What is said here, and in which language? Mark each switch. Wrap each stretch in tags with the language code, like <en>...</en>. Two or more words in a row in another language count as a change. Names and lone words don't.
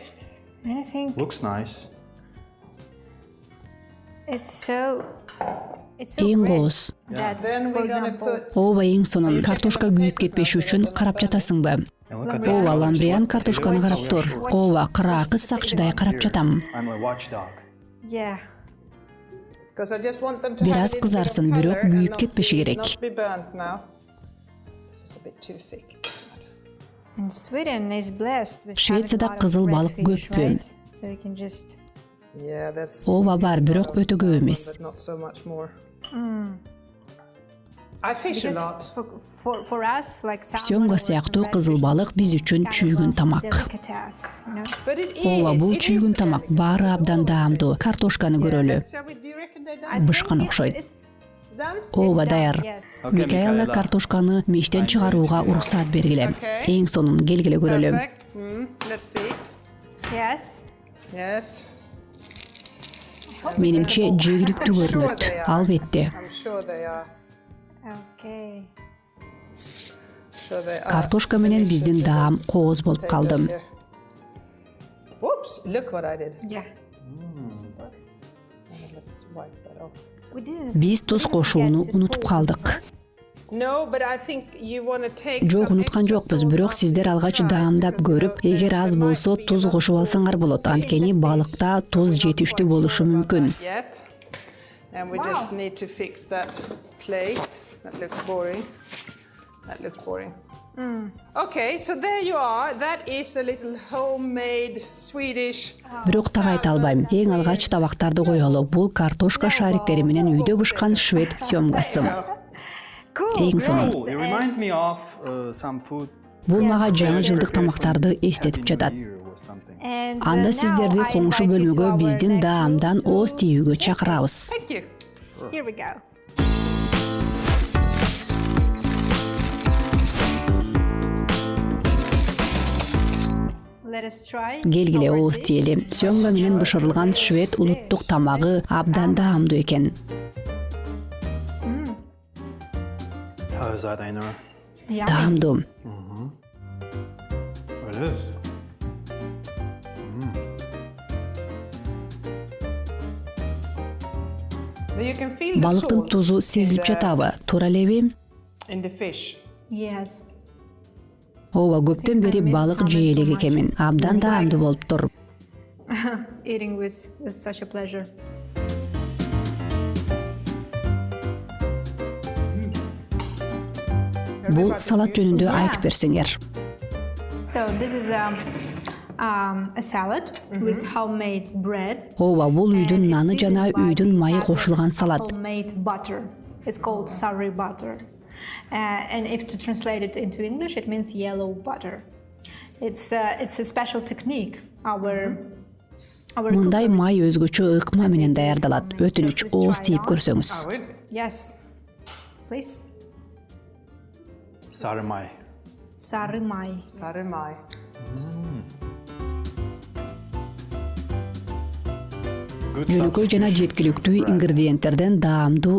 <en>I think Looks nice. it's so</en> <ky>Эң</ky> <en>great.</en> <ky>кооз.</ky> <en>That's, Then for we're going to example, put</en> <ky>Ооба, эң сонун. Картошка күйүп кетпеши үчүн карап жатасыңбы?</ky> <en>And look at this.</en> <ky>Ооба, ламбриан</ky> <en>Like</en> <ky>картошканы</ky> <en>potato.</en> <ky>карап тур. Ооба, кыраакы сакчыдай карап жатам.</ky> <en>I'm a watchdog. yeah. because I just want them to</en> <ky>Бир</ky> <en>have</en> <ky>аз</ky> <en>a little bit of</en> <ky>кызарсын,</ky> <en>color</en> <ky>бирок</ky> <en>and</en> <ky>күйүп</ky> <en>not</en> <ky>кетпеши</ky> <en>be-</en> <ky>керек.</ky> <en>Not be burnt now. This is a bit too thick. It doesn't matter. And Sweden is blessed with</en> <ky>Швецияда</ky> <en>having a lot of</en> <ky>кызыл</ky> <en>red</en> <ky>балык</ky> <en>fish,</en> <ky>көппү.</ky> <en>right? So you can just Yeah, that's.</en> <ky>Ооба бар, бирок өтө көп</ky> <en>salmon,</en> <ky>эмес.</ky> <en>but not so much more. I fish a because lot. for us like salmon</en> <ky>Сёмга</ky> <en>or</en> <ky>сыяктуу</ky> <en>red</en> <ky>кызыл</ky> <en>fish,</en> <ky>балык биз үчүн</ky> <en>kind of</en> <ky>чүйгүн</ky> <en>a</en> <ky>тамак.</ky> <en>delicatessen, you know? But it</en> <ky>Ооба,</ky> <en>is.</en> <ky>бул</ky> <en>It</en> <ky>чүйгүн</ky> <en>is</en> <ky>тамак.</ky> <en>delicatessen.</en> <ky>Баары</ky> <en>It's</en> <ky>абдан</ky> <en>always</en> <ky>даамдуу.</ky> <en>tasty.</en> <ky>Картошканы</ky> <en>Yeah,</en> <ky>көрөлү.</ky> <en>shall we- do you reckon they're I done?</en> <ky>Бышкан</ky> <en>think</en> <ky>окшойт.</ky> <en>it's Done?</en> <ky>Ооба,</ky> <en>done,</en> <ky>даяр.</ky> <en>yes. Okay,</en> <ky>Микаэла</ky> <en>Mikaela.</en> <ky>картошканы мештен чыгарууга уруксаат бергиле.</ky> <en>Okay.</en> <ky>Эң сонун, келгиле көрөлү.</ky> <en>Perfect. Let's see. Yes. Yes.</en> <ky>Менимче жегиликтүү көрүнөт. Албетте.</ky> <en>I'm sure they are. Okay. Sure they are.</en> <ky>Картошка менен биздин даам кооз болуп</ky> <en>Potatoes</en> <ky>калды.</ky> <en>here. Whoops! Look what I did. Yeah. Let's wipe that off. We didn't</en> <ky>Биз туз кошууну унутуп калдык.</ky> <en>No, but I think you want to take.</en> <ky>Жок,</ky> <en>some</en> <ky>унуткан</ky> <en>extra</en> <ky>жокпуз,</ky> <en>salt</en> <ky>бирок</ky> <en>off</en> <ky>сиздер</ky> <en>to</en> <ky>алгач</ky> <en>try,</en> <ky>даамдап</ky> <en>because</en> <ky>көрүп, эгер аз</ky> <en>there</en> <ky>болсо</ky> <en>might be</en> <ky>туз</ky> <en>enough</en> <ky>кошуп</ky> <en>salt</en> <ky>алсаңар болот.</ky> <en>in</en> <ky>Анткени</ky> <en>fish.</en> <ky>балыкта туз</ky> <en>We're not</en> <ky>жетиштүү</ky> <en>quite</en> <ky>болушу</ky> <en>sure about</en> <ky>мүмкүн.</ky> <en>that yet. And we just need to fix that plate. That looks boring. That looks boring. Okay, so there you are. That is a little homemade Swedish.</en> <ky>Бирок так айта албайм. Эң алгач табактарды коелу. Бул картошка шариктери менен үйдө бышкан швед сёмкасы.</ky> <en>Cool.</en> <ky>Эң сонун.</ky> <en>Cool. It reminds me of some food.</en> <ky>Бул мага жаңы жылдык тамактарды эстетип жатат.</ky> <en>Beer or something. And,</en> <ky>Анда</ky> <en>now</en> <ky>сиздерди</ky> <en>I</en> <ky>коңшу</ky> <en>invite you to</en> <ky>бөлмөгө</ky> <en>our</en> <ky>биздин</ky> <en>next</en> <ky>даамдан</ky> <en>room.</en> <ky>ооз тийүүгө чакырабыз.</ky> <en>Thank you. Here we go. Let us try.</en> <ky>Келгиле</ky> <en>our</en> <ky>ооз</ky> <en>dish.</en> <ky>тиели. Сёмга менен бышырылган швед улуттук тамагы абдан даамдуу экен.</ky> <en>How is that, Einar? Yummy.</en> <ky>Даамдуу.</ky> <en>It is. But you can feel the</en> <ky>Балыктын</ky> <en>salt</en> <ky>тузу сезилип жатабы? Туура элеби?</ky> <en>in the fish. Yes.</en> <ky>Ооба, көптөн бери балык жей элек экенмин. Абдан даамдуу болуптур.</ky> <en>Eating with such a pleasure.</en> <ky>Бул салат жөнүндө айтып берсеңер.</ky> <en>So this is a salad with homemade bread.</en> <ky>Ооба, бул үйдүн</ky> <en>and</en> <ky>наны</ky> <en>it's</en> <ky>жана</ky> <en>seasoned by</en> <ky>үйдүн майы</ky> <en>butter,</en> <ky>кошулган салат.</ky> <en>Homemade butter. It's called surrey butter. And if to translate it into English, it means yellow butter. It's a special technique. Our</en> <ky>Мындай</ky> <en>cooker-</en> <ky>май өзгөчө ыкма менен даярдалат. Өтүнүч, ооз тийип көрсөңүз.</ky> <en>I would. Yes. Please. Sarmai. Sarı may. Sarumai. Good</en> <ky>Жөнөкөй жана</ky> <en>substitution</en> <ky>жеткиликтүү</ky> <en>to bread.</en> <ky>ингредиенттерден даамдуу</ky>